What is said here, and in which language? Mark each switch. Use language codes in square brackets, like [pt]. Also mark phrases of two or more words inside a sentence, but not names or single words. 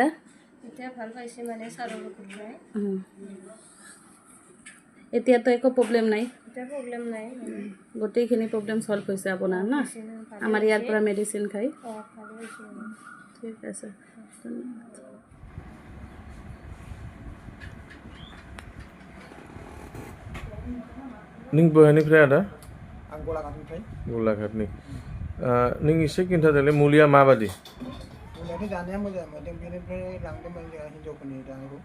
[as] এতিয়া ভাল পাইছে মানে ছাৰৰ ঔষধ খাই এতিয়াতো একো প্ৰব্লেম নাই এতিয়া প্ৰব্লেম নাই গোটেইখিনি প্ৰব্লেম ছল্ভ হৈছে আপোনাৰ না আমাৰ ইয়াৰ পৰা মেডিচিন খাই ভালে হৈছে ঠিক আছে ধন্যবাদ [brx] नों बहानिफ्राय आदा आं गलाघाटनिफ्राय गलाघाटनि नों एसे खिन्थादोंलै मुलिया माबादि मुलियाथ' जानाया मोजां मोनदों बेनिफ्राय लांदोंमोन जोंहा हिन्जावफोरनि जानायखौ